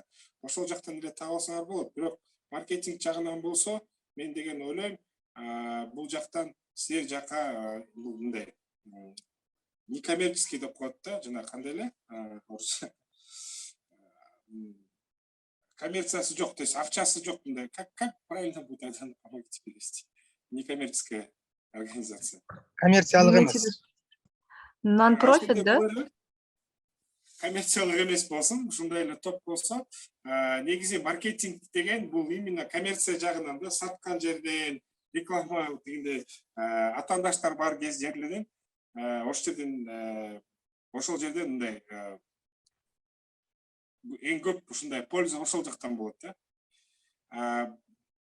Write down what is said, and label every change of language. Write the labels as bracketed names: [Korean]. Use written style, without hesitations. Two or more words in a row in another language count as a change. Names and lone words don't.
[Kyrgyz] Ошол жактан эле таап алсаңар болот. Бирок маркетинг жагынан болсо, мен деген ойлойм, бул жактан силер жака мындай некоммерческий деп коет да, жана кандай эле орусча коммерциясы жок, [Russian] то есть [Kyrgyz] акчасы жок, мындай [Russian] как правильно будет это помогите перевести? Некоммерческая организация. [Kyrgyz] Коммерциялык эмес. Non-profit да? Коммерциялык эмес болсун, ушундай эле топ болсо, негизи маркетинг деген бул именно коммерция жагынан да, саткан жерден, реклама дегенде атаандаштар бар жерлерден, ошол жерден мындай эң көп ушундай польза ошол жактан болот да.